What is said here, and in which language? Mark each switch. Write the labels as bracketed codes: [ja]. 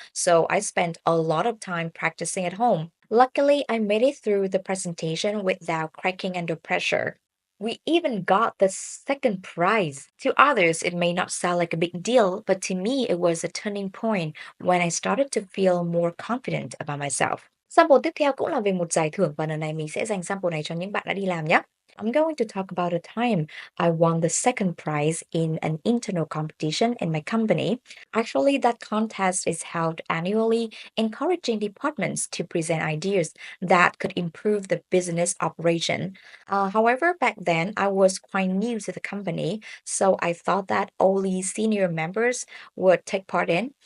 [en] So I spent a lot of time practicing at home. Luckily, I made it through the presentation without cracking under pressure. We even got the second prize. To others, it may not sound like a big deal, but to me, it was a turning point when I started to feel more confident about myself. [vi] Sample tiếp theo cũng là về một giải thưởng và lần này mình sẽ dành sample này cho những bạn đã đi làm nhé. [en] I'm going to talk about a time I won the second prize in an internal competition in my company. Actually, that contest is held annually, encouraging departments to present ideas that could improve the business operation. However, back then I was quite new to the company, so I thought that only senior members would take part in.